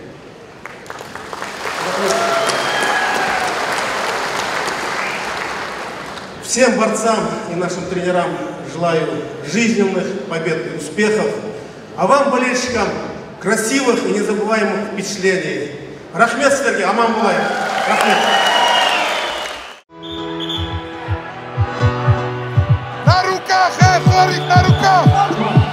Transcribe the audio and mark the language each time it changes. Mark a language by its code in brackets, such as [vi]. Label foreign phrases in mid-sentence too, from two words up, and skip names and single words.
[ru] Всем борцам и нашим тренерам желаю жизненных побед и успехов, а вам, болельщикам, красивых и незабываемых впечатлений. [kk] Рахмет сіздерге, аман болайық. Рахмет. [ru] На руках, Хорик, на руках!